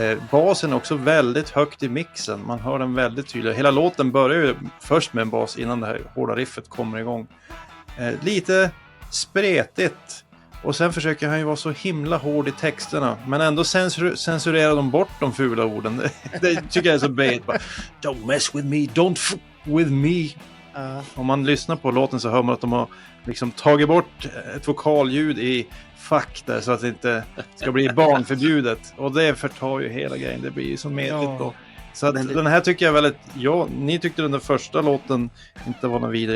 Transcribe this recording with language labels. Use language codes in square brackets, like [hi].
[sv] Basen är också väldigt högt i mixen. Man hör den väldigt tydligt. Hela låten börjar ju först med en bas innan det här hårda riffet kommer igång. Lite spretigt. Och sen försöker han ju vara så himla hård i texterna. Men ändå censurerar de bort de fula orden. Det tycker jag är så bait. [en] Don't mess with me, don't fuck with me. [sv] Om man lyssnar på låten så hör man att de har liksom tagit bort ett vokalljud i fuck där så att det inte ska bli barnförbjudet. Och det förtar ju hela grejen. Det blir ju så medligt då. Så att den här tycker jag väldigt... Ja, ni tyckte den första låten inte var någon vidare.